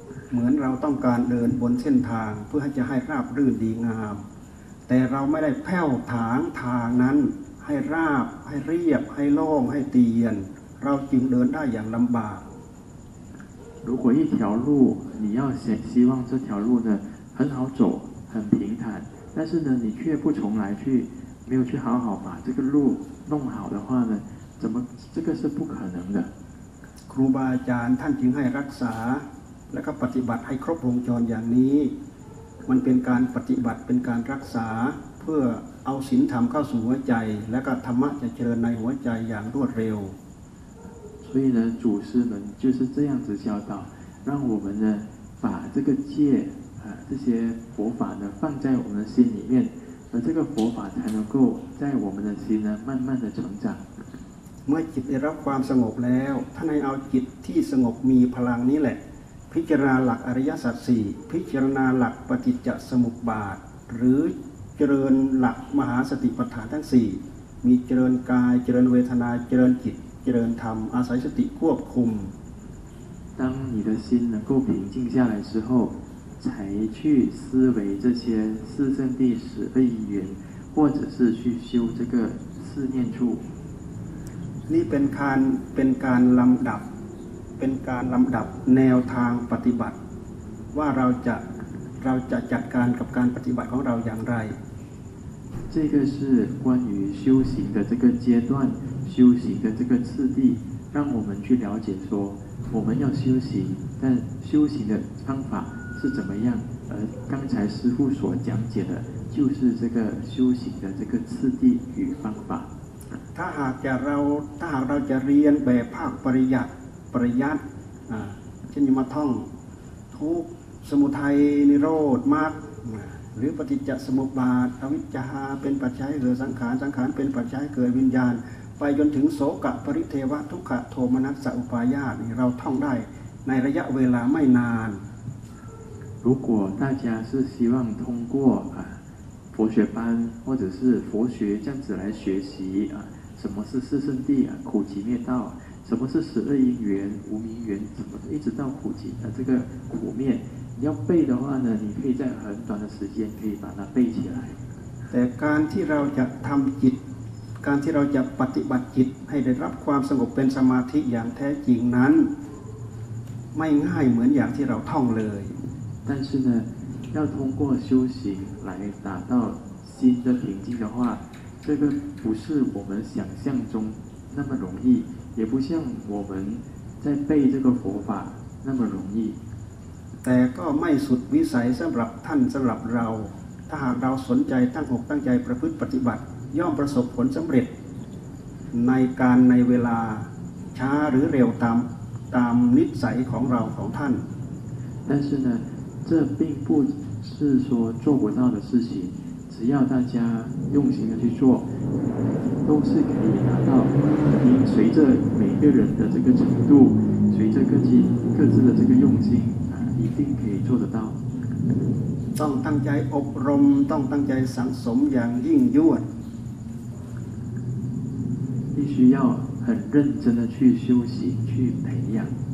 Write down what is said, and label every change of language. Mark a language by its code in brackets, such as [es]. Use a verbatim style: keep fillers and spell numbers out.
[th] เหมือนเราต้องการเดินบนเส้นทางเพื่อให้จะให้ราบรื่นดีงามแต่เราไม่ได้แผ่วถางทางนั้นให้ราบให้เรียบให้โล่งให้เตียนเราจึงเดินได้อย่างลำบาก [zh] 如果一条路你要希望这条路呢很好走很平坦但是呢你却不从来去没有去好好把这个路弄好的话呢怎么这个是不可能的 [th] ครูบาอาจารย์ท่านจึงให้รักษาแล้วก็ปฏิบัติให้ครบวงจรอย่างนี้มันเป็นการปฏิบัติเป็นการรักษาเพื่อเอาศีลธรรมเข้าสู่หัวใจและก็ธรรมะจะเจริญในหัวใจอย่างรวดเร็ว [zh] 所以呢祖师们就是这样子教导让我们呢把这个戒啊这些佛法呢放在我们的心里面而这个佛法才能够在我们的心呢慢慢的成长 [th] เมื่อจิตได้รับความสงบแล้วท่านให้เอาจิตที่สงบมีพลังนี้แหละพิจารณาหลักอริยสัจสี่พิจารณาหลักปฏิจจสมุปบาทหรือเจริญหลักมหาสติปัฏฐานทั้งสี่มีเจริญกายเจริญเวทนาเจริญจิตเจริญธรรมอาศัยสติควบคุม [zh] 当你的心能够平静下来之后才去思维这些四圣谛十二因缘或者是去修这个四念处 [th] นี่เป็นการเป็นการลำดับเป็นการลำดับแนวทางปฏิบัติ ว่าเราจะเราจะจัดการกับการปฏิบัติของเราอย่างไร [zh] 这个是关于修行的这个阶段修行的这个次第让我们去了解说我们要修行但修行的方法是怎么样而刚才师父所讲解的就是这个修行的这个次第与方法 [th] ถ้าหากจะเราถ้าหากเราจะเรียนแบบภาคปริยัติปริยัติอ่าเช่นมาท่องทุกข์สมุทัยนิโรธมรรคหรือปฏิจจสมุปบาทอวิชชาเป็นปัจจัยให้เกิดสังขารสังขารเป็นปัจจัยให้เกิดวิญญาณไปจนถึงโสกะปริเทวะทุกขะโทมนัสสะอุปายาสนี่เราท่องได้ในระยะเวลาไม่นาน [zh] 如果大家是希望通过啊佛学班或者是佛学这样子来学习啊什么是四圣谛啊苦集灭道什么是十二因缘无明缘什么一直到苦集啊这个苦灭你要背的话呢你可以在很短的时间可以把它背起来 [th] แต่การที่เราจะทำจิตการที่เราจะปฏิบัติจิตให้ได้รับความสงบเป็นสมาธิอย่างแท้จริงนั้นไม่ง่ายเหมือนอย่างที่เราท่องเลย [zh] 但是呢要通过修行来达到心的平静的话这个不是我们想象中那么容易也不像我们在背这个佛法那么容易 [th] แต่ก็ไม่สุดวิสัยสำหรับท่านสำหรับเราถ้าหากเราสนใจตั้งอกตั้งใจประพฤติปฏิบัติย่อมประสบผลสำเร็จในการในเวลาช้าหรือเร็วตามตามนิสัยของเราของท่าน [zh] 但是呢这并不是说做不到的事情只要大家用心的去做都是可以达到您随着每个人的这个程度随着各自各自的这个用心啊一定可以做得到 [th] ต้องตั้งใจอบรมต้องตั้งใจสังสมอย่างยิ่งยวด [zh] 必须要很认真的去修行去培养